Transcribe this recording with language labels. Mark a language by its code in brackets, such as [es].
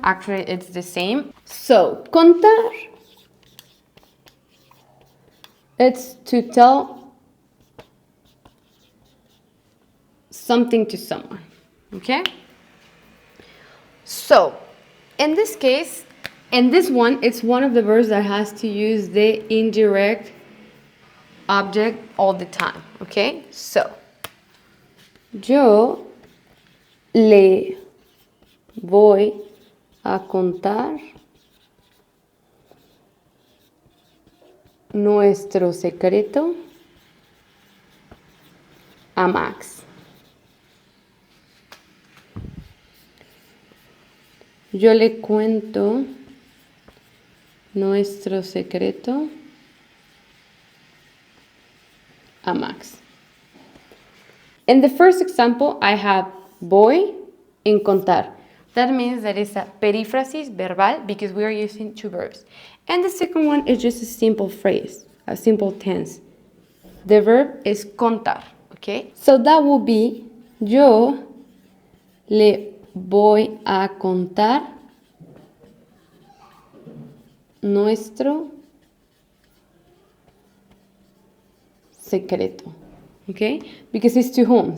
[en] Actually, it's the same. So, contar, it's to tell something to someone, okay? So, in this case, in this one, it's one of the verbs that has to use the indirect object all the time, okay? [es] So, yo le voy a contar nuestro secreto a Max. Yo le cuento nuestro secreto a Max. [en] In the first example, I have voy and contar. That means that it's a perífrasis verbal because we are using two verbs. And the second one is just a simple phrase, a simple tense. The verb is contar, okay? So that will be, [es] yo le voy a contar nuestro secreto, [en] okay? Because it's to whom.